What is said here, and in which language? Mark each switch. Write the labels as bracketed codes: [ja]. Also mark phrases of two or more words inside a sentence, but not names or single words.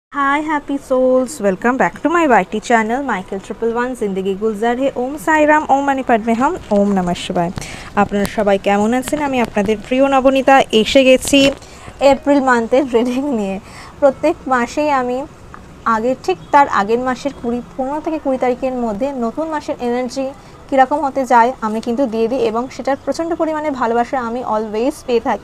[en] Hi happy souls, welcome back to my YT channel Michael 111 जिंदगी गुलजार है। [sa] ओम साईराम, ओम मानी पद्मे हम, ओम नमः शिवाय। [bn] আপনারা সবাই কেমন আছেন? আমি আপনাদের প্রিয় নবনীতা এসে গেছি এপ্রিল মান্থের রিডিং নিয়ে। প্রত্যেক মাসেই আমি ঠিক তার আগের মাসের 15 থেকে 20 তারিখের মধ্যে নতুন মাসের এনার্জি কীরকম হতে যায় আমি কিন্তু দিয়ে দিই, এবং সেটার প্রচণ্ড পরিমাণে ভালোবাসা আমি অলওয়েজ পেয়ে থাকি।